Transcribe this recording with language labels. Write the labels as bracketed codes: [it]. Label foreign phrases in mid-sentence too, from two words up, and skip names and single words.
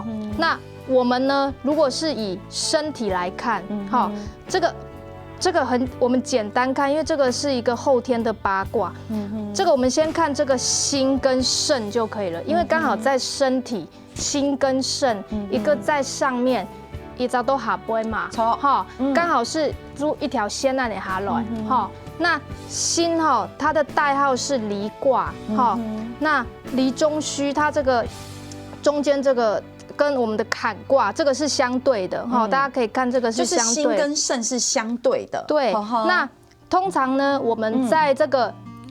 [zh] 那我們呢，如果是以身體來看哈，這個我們簡單看，因為這個是一個後天的八卦。這個我們先看這個心跟腎就可以了，因為剛好在身體心跟腎一個在上面，一早都下背嘛，哈，剛好是如一條線那裡下來哈。那心它的代號是離卦那離中虛，它這個中間這個跟我們的坎卦這個是相對的大家可以看這個是相對，就是心跟腎是相對的。對，那通常呢，我們在這個